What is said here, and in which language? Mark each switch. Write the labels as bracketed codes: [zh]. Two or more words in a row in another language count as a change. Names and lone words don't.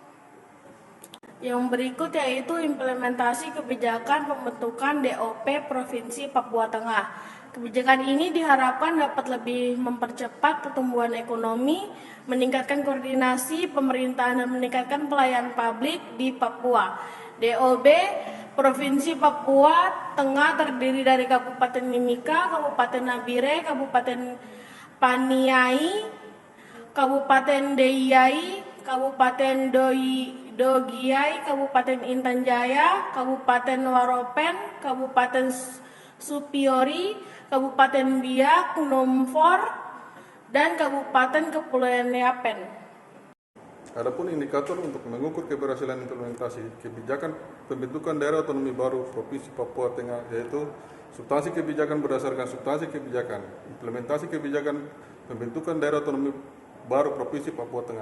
[id] Yang berikut yaitu implementasi kebijakan pembentukan DOP Provinsi Papua Tengah. Kebijakan ini diharapkan dapat lebih mempercepat pertumbuhan ekonomi, meningkatkan koordinasi pemerintahan, dan meningkatkan pelayanan publik di Papua. DOB Provinsi Papua Tengah terdiri dari Kabupaten Mimika, Kabupaten Nabire, Kabupaten Paniai, Kabupaten Deiyai, Kabupaten Dogiai, Kabupaten Intan Jaya, Kabupaten Waropen, Kabupaten Supiori, Kabupaten Biak Numfor, dan Kabupaten Kepulauan Yapen. Adapun indikator untuk mengukur keberhasilan implementasi kebijakan pembentukan daerah otonomi baru Provinsi Papua Tengah yaitu substansi kebijakan berdasarkan substansi kebijakan, implementasi kebijakan pembentukan daerah otonomi baru Provinsi Papua Tengah.